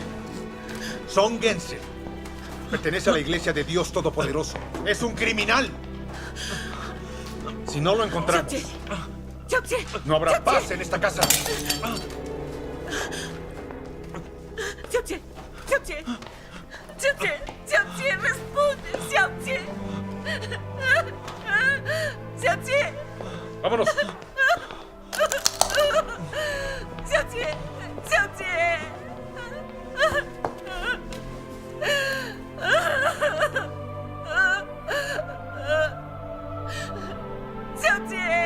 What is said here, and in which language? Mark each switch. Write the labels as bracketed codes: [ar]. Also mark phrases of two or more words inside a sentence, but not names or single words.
[es] Song Gense pertenece a la iglesia de Dios Todopoderoso. Es un criminal. Si no lo encontramos, Xiao Jie. no habrá Xiao paz Jie. en esta casa. Xiao Jie. Xiao Jie. Xiao Jie. Xiao Jie, responde. Xiao Jie. Xiao Jie. Vámonos. Xiao Jie. Xiao Jie. Xiao Jie.